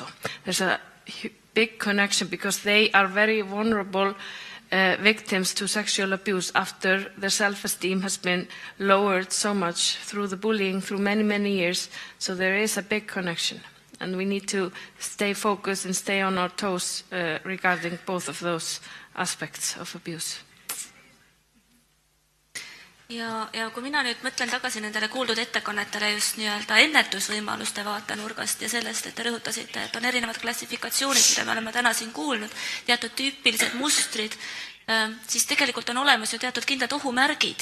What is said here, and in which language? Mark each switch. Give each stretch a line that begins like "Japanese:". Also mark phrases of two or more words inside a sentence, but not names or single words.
English: There's a big connection because they are very vulnerable victims to sexual abuse after their self-esteem has been lowered so much through the bullying through many, many years. So there is a big connection. And we need to stay focused and stay on our toes regarding both of those aspects of abuse.
Estonian: Ja kui mina nüüd mõtlen tagasi nendele kuuldud ettekannetele just nii-öelda ennetusvõimaluste vaatenurgast ja sellest, et te rõhutasite, et on erinevad klassifikatsioonid, mida me oleme täna siin kuulnud, teatud tüüpilised mustrid, siis tegelikult on olemas ju teatud kindlad ohumärgid.